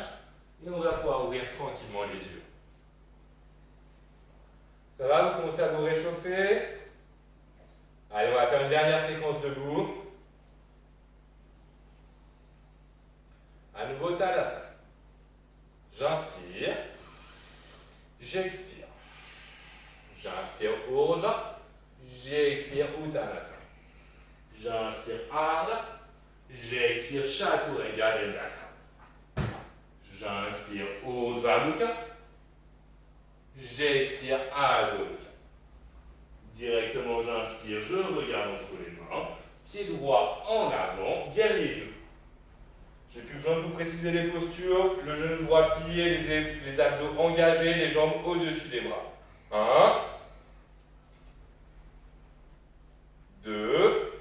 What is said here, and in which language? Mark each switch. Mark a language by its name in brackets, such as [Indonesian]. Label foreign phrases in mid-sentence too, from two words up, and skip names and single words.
[French] Et on va pouvoir ouvrir tranquillement les yeux. Ça va, vous commencez à vous réchauffer? Allez, on va faire une dernière séquence debout. À nouveau, Tadasana. J'inspire. J'expire. J'inspire Urdhva. J'expire Uttanasana. J'inspire Ardha. J'expire Chaturanga Dandasana. J'inspire Urdhva Mukha. J'expire Adho Mukha. Directement, j'inspire, je regarde entre les mains. Pied droit en avant, guerrier 2. J'ai plus besoin de vous préciser les postures. Le genou droit plié, les abdos engagés, les jambes au-dessus des bras. 1, 2.